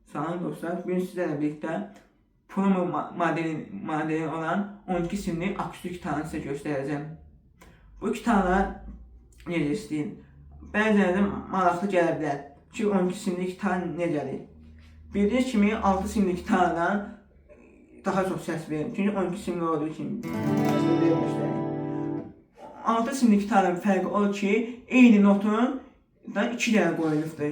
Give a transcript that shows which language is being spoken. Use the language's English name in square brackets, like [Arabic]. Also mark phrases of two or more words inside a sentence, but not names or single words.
[Turkish] Salam dostlar, bugün sizlerle birlikte promo modeli olan 12 simli akustik gitarını size göstereceğim. [Azerbaijani] Bu gitarlar necə istəyin? Bəzilərdə maraqlı gələ bilər. Çünki 12 simli gitar necədir? Bildiyiniz kimi 6 simli gitardan daha çox səs verir. Çünki 12 simli olduğu kimi. 6 simli gitarın fərqi odur ki, eyni notun 2 dənə qoyulubdur.